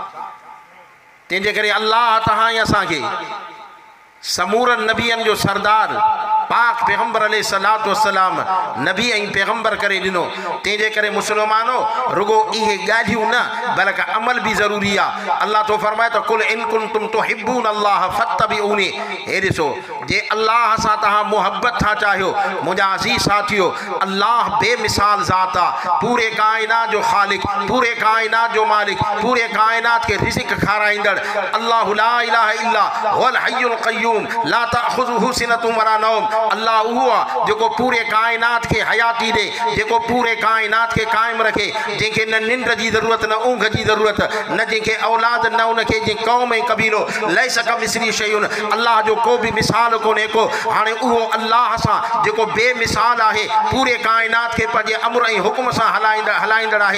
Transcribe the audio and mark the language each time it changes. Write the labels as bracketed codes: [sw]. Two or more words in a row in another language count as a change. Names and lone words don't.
[sd] तंहिंजे करे अल्लाह तहां असांखे समूरन नबियन जो सरदार पाक पैगम्बर [ar] عليه الصلاة والسلام [sd] नबी ऐं पैगम्बर करे ॾिनो। तंहिंजे करे मुसलमानो रुगो इहे ॻाल्हियूं न बल्कि अमल भी ज़रूरी आहे। अल्लाह तो फरमाए त [ar] قل إن كنتم تحبون الله فاتبعوني. [sd] हे ॾिसो, जे अल्लाह सां तव्हां मुहब्बत था चाहियो, मुंहिंजा अज़ीज़ साथियो, अल्लाह बेमिसाल ज़ात आहे, पूरे कायनात जो ख़ालिक, पूरे कायनात जो मालिक, पूरे कायनात के रिज़्क़ खाराईंदड़ अल्लाह [ar] لا إله إلا هو الحي القيوم لا تأخذه سنة ولا نوم. [sd] अल्लाह उहो आहे जेको पूरे कायनात के हयाती दे, जेको पूरे कायनात के कायम रखे, जंहिंखे न निंड जी ज़रूरत, न ऊँघ जी ज़रूरत, न जंहिंखे औलाद, न उनखे जंहिं क़ौम ऐं कबीलो [ar] ليس كمثله شيء. [sd] अल्लाह जो को भी मिसाल कोन्हे को। हाणे उहो अल्लाह सां जेको बेमिसाल आहे, पूरे कायनात के पंहिंजे अमर ऐं हुक्म सां हलाईंदड़ आहे।